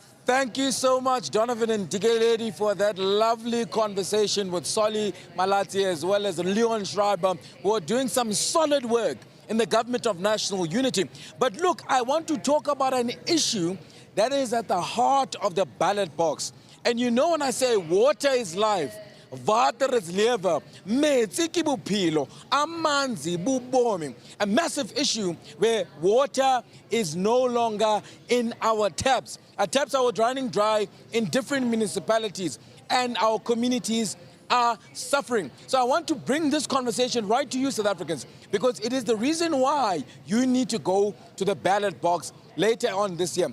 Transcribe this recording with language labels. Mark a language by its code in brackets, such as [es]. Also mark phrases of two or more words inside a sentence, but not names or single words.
[en] thank you so much, Donovan and Digeledi, for that lovely conversation with Solly Malati as well as Leon Schreiber, who are doing some solid work in the government of national unity. But look, I want to talk about an issue that is at the heart of the ballot box. And you know when I say water is life, water is lewe, [st] metsi ke bophelo, [xh] amanzi bubomi. [en] A massive issue where water is no longer in our taps. Our taps are running dry in different municipalities and our communities are suffering. So I want to bring this conversation right to you, South Africans, because it is the reason why you need to go to the ballot box later on this year.